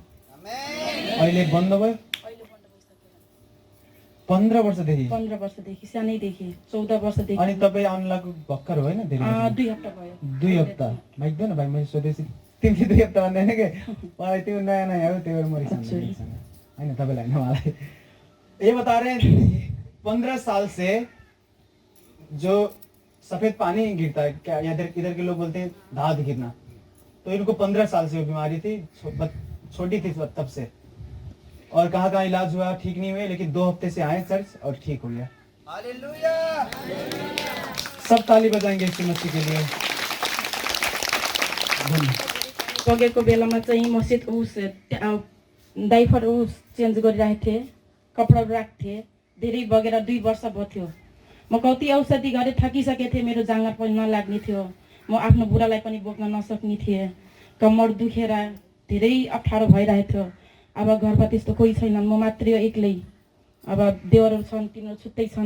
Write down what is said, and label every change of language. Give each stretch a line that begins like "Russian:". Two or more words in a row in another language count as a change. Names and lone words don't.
Nepali: अहिले बन्द भयो? 15 वर्षदेखि? 15 वर्षदेखि, सानैदेखि 14 वर्षदेखि। अनि तपाईँ आउनु लाग्नु भर्खर होइन? 2 हप्ता भयो। 2 हप्ता माइक दो न भाइ, मैले सोधेपछि तिमीले 2 हप्ता भन्दैन के? मलाई त्यो नयाँ नयाँ हो, त्यही भएर म रिसाउँछु होइन, तपाईँलाई होइन मलाई।
Hindi: ये बता रहे हैं 15 साल से जो सफेद पानी गिरता है, क्या इधर के लोग बोलते हैं दाद गिरना, तो इनको 15 साल से बीमारी थी, छोटी थी तब से, और कहाँ कहाँ इलाज हुआ, ठीक नहीं हुए, लेकिन 2 हफ्ते से आए चर्च और ठीक हो गया। हालेलुया। सब ताली बजाएंगे यीशु मसीह के लिए।
Nepali: बगेको बेलामा चाहिँ मस्जिद उस डाइफर उस चेन्ज गरिरहेको थिएँ, कपडाहरू राख्थेँ। धेरै बगेर 2 वर्ष भयो थियो। म कति औषधि गरेँ, थकिसकेको थिएँ, मेरो जाँगर पनि नलाग्ने थियो, म आफ्नो बुढालाई पनि बोक्न नसक्ने थिएँ, कम्मर दुखेर धेरै अप्ठ्यारो भइरहेको थियो। अब घरमा त्यस्तो कोही छैनन्, म मात्रै एक्लै। अब देवरहरू छन्, तिनीहरू छुट्टै छन्।